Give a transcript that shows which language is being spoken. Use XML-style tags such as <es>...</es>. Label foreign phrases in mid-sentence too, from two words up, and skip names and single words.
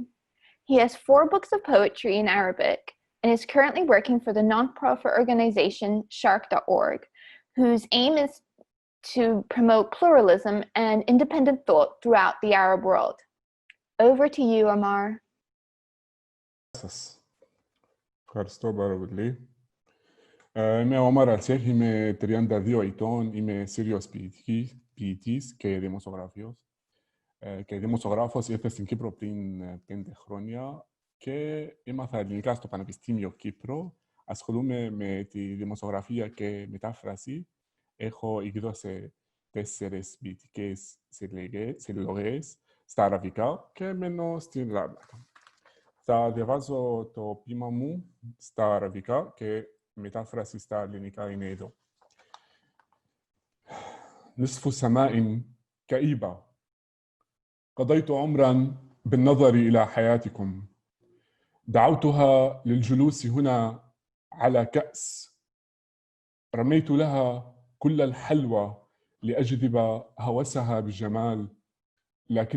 <en>He has 4 books of poetry in Arabic and is currently working for the nonprofit organization Shark.org, whose aim is to promote pluralism and independent thought throughout the Arab world. Over to you, Omar.</en> <el>Ευχαριστώ πάρα πολύ. Είμαι ο Ομάρ Αλσέχ, είμαι 32 ετών, είμαι Σύριος ποιητής και δημοσιογράφος. Και δημοσιογράφος ήρθα στην Κύπρο πριν 5 χρόνια και έμαθα ελληνικά στο Πανεπιστήμιο Κύπρο. Ασχολούμαι με τη δημοσιογραφία και μετάφραση. Έχω εκδώσει 4 ποιητικές συλλογές στα αραβικά και μένω στην Ελλάδα. Θα διαβάζω το ποίημα μου στα αραβικά και μετάφραση στα ελληνικά είναι εδώ.</el> <ar>نصف سماء كئيبة قضيت عمراً بالنظر إلى حياتكم دعوتها للجلوس هنا على كأس رميت لها كل الحلوى لأجذب هوسها بالجمال لكن</ar>